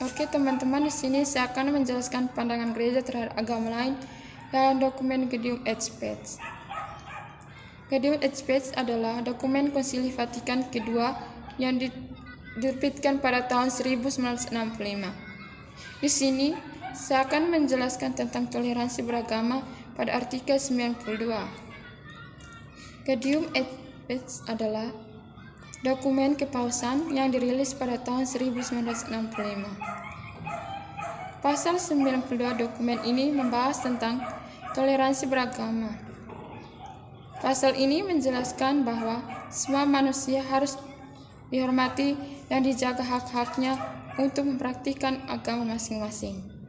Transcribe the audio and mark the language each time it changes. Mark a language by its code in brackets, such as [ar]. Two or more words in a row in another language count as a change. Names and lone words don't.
[id] Oke teman-teman, di sini saya akan menjelaskan pandangan gereja terhadap agama lain dalam dokumen Gaudium et Spes. Gaudium et Spes adalah dokumen Konsili Vatikan kedua yang diterbitkan pada tahun 1965. Di sini saya akan menjelaskan tentang toleransi beragama pada artikel 92. Gaudium et Spes adalah dokumen kepausan yang dirilis pada tahun 1965. Pasal 92 dokumen ini membahas tentang toleransi beragama. Pasal ini menjelaskan bahwa semua manusia harus dihormati dan dijaga hak-haknya untuk mempraktikkan agama masing-masing.